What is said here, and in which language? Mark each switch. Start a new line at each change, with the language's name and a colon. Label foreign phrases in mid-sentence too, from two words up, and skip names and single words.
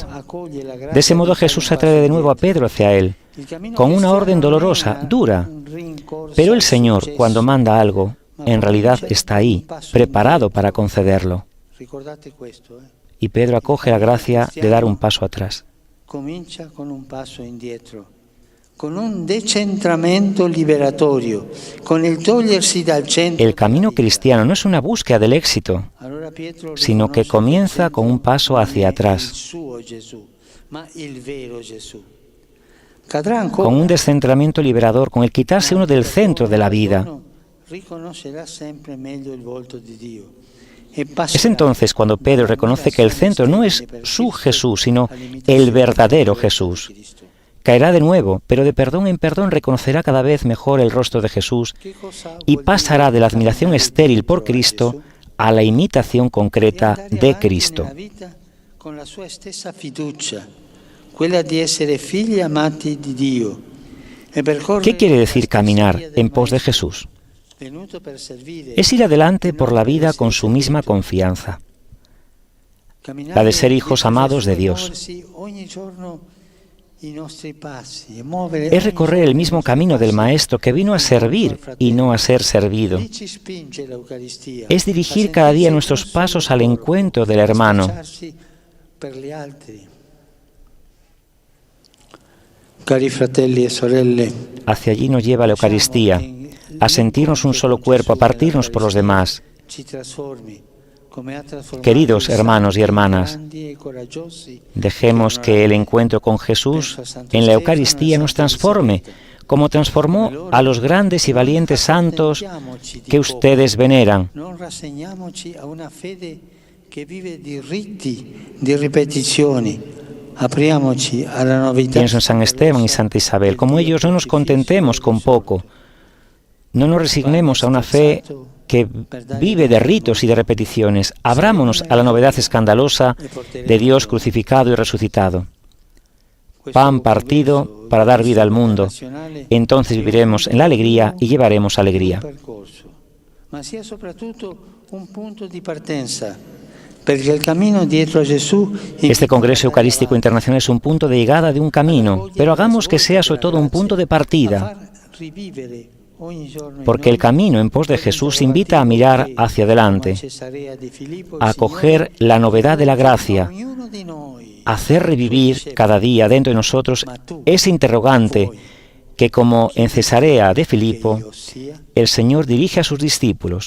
Spanish: De ese modo Jesús atrae de nuevo a Pedro hacia él, con una orden dolorosa, dura. Pero el Señor, cuando manda algo, en realidad está ahí, preparado para concederlo. Y Pedro acoge la gracia de dar un paso atrás.
Italian: con un decentramento liberatorio, con el togliersi dal centro.
Spanish: El camino cristiano no es una búsqueda del éxito,
Italian: Allora Pietro
Spanish: sino que
Italian: riconosce
Spanish: comienza
Italian: il
Spanish: con un
Italian: centro
Spanish: paso
Italian: non
Spanish: hacia
Italian: è
Spanish: atrás,
Italian: il suo Gesù, ma il vero Gesù. Cadrà ancora.
Spanish: con un descentramiento liberador, con el quitarse uno del centro de la vida.
Italian: Riconoscerà sempre meglio il volto di Dio.
Spanish: Es entonces cuando Pedro reconoce que el centro no es su Jesús, sino el verdadero Jesús. Caerá de nuevo, pero de perdón en perdón reconocerá cada vez mejor el rostro de Jesús y pasará de la admiración estéril por Cristo a la imitación concreta de Cristo.
Italian: Con la sua stessa fiducia, quella di essere figli amati di Dio.
Spanish: ¿Qué quiere decir caminar en pos de Jesús? Es ir adelante por la vida con su misma confianza, la de ser hijos amados de Dios. Es recorrer el mismo camino del Maestro que vino a servir y no a ser servido. Es dirigir cada día nuestros pasos al encuentro del hermano.
Italian: Cari fratelli e sorelle,
Spanish: hacia allí nos lleva la Eucaristía, a sentirnos un solo cuerpo, a partirnos por los demás. Queridos hermanos y hermanas, dejemos que el encuentro con Jesús en la Eucaristía nos transforme, como transformó a los grandes y valientes santos que ustedes veneran.
Italian: Non rassegniamoci a una fede che vive di riti, di ripetizioni. Apriamoci alla novità.
Spanish: Pienso en San Esteban y Santa Isabel. Como ellos, no nos contentemos con poco. No nos resignemos a una fe que vive de ritos y de repeticiones. Abrámonos a la novedad escandalosa de Dios crucificado y resucitado. Pan partido para dar vida al mundo. Entonces viviremos en la alegría y llevaremos alegría.
Italian: Ma sia soprattutto un punto di partenza, perché il cammino dietro a Gesù.
Spanish: Este Congreso Eucarístico Internacional es un punto de llegada de un camino, pero hagamos que sea sobre todo un punto de partida, porque el camino en pos de Jesús invita a mirar hacia adelante, a acoger la novedad de la gracia, a hacer revivir cada día dentro de nosotros ese interrogante que, como en Cesarea de Filipo, el Señor dirige a sus discípulos.